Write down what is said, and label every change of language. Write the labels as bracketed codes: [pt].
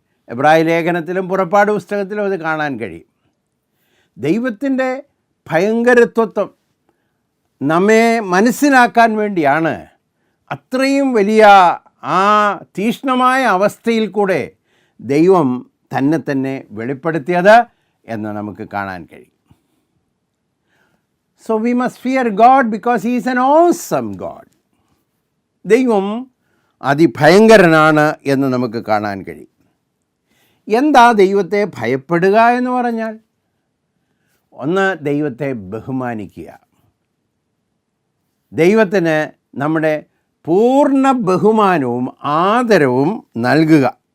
[ml] എബ്രായ ലേഖനത്തിലും പുറപ്പാട് പുസ്തകത്തിലും അത് കാണാൻ കഴിയും. ദൈവത്തിൻ്റെ ഭയങ്കരത്വം നമ്മെ മനസ്സിലാക്കാൻ വേണ്ടിയാണ് അത്രയും വലിയ ആ തീക്ഷ്ണമായ അവസ്ഥയിൽ കൂടെ ദൈവം തന്നെ വെളിപ്പെടുത്തിയത് എന്ന് നമുക്ക് കാണാൻ കഴിയും. [en] So we must fear God because He is an awesome God. [ml] ദൈവം അതിഭയങ്കരനാണ് എന്ന് നമുക്ക് കാണാൻ കഴിയും. എന്താ ദൈവത്തെ ഭയപ്പെടുക എന്ന് പറഞ്ഞാൽ? ഒന്ന്, ദൈവത്തെ ബഹുമാനിക്കുക. ദൈവത്തിന് നമ്മുടെ പൂർണ്ണ ബഹുമാനവും ആദരവും നൽകുക.